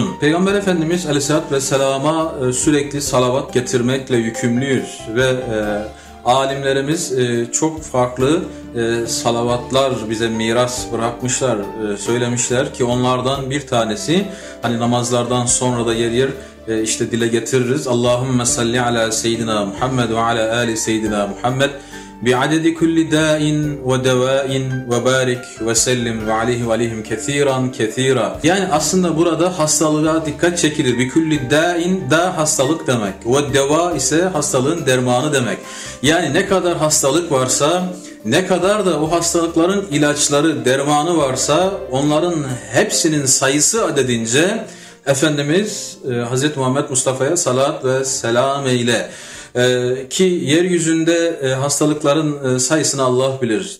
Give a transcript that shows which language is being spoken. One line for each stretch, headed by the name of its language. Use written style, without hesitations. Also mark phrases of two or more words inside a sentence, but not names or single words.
Turkish: Peygamber Efendimiz Aleyhisselatü Vesselam'a sürekli salavat getirmekle yükümlüyüz ve alimlerimiz çok farklı salavatlar bize miras bırakmışlar, söylemişler ki onlardan bir tanesi hani namazlardan sonra da yer yer işte dile getiririz.
Arabic: اللهم صل على سيدنا محمد وعلى آل سيدنا محمد بعدد كل داء ودواء وبارك وسلم وعليه وعليهم كثيرا كثيرا.
Turkish: Yani aslında burada hastalığa dikkat çekilir.
Arabic: بكل داء,
Turkish: da hastalık demek. Ve deva ise hastalığın dermanı demek. Yani ne kadar hastalık varsa, ne kadar da o hastalıkların ilaçları, dermanı varsa onların hepsinin sayısı adedince Efendimiz Hz. Muhammed Mustafa'ya salat ve selam eyle. Ki yeryüzünde hastalıkların sayısını Allah bilir.